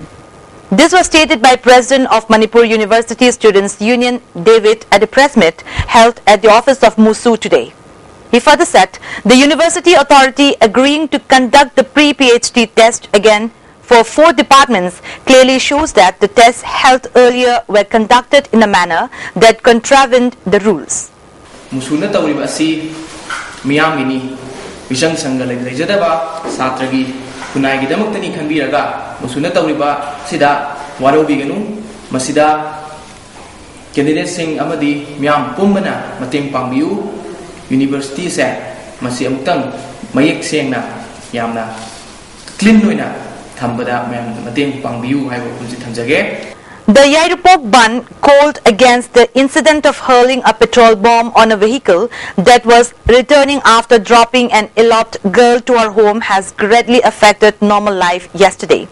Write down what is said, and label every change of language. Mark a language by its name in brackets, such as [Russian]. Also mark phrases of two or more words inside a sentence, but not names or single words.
[English] This was stated by President of Manipur University Students' Union, David, at a press meet held at the office of MUSU today. He further said the university authority agreeing to conduct the pre-PhD test again for 4 departments clearly shows that the tests held earlier were conducted in a manner that contravened the rules. [Manipuri] Musuna tawriba asi miyamini visang sangala lejadaba satragi kunai gidamuktani khanbiraga musuna tawriba sida warobiganu masida candidate sing amadi miyam pumbana mateng pangbiu university se masi amutang mayek sengna [English] The The Yairupok Bun called against the incident of hurling a petrol bomb on a vehicle that was returning after dropping an eloped girl to her home has greatly affected normal life yesterday.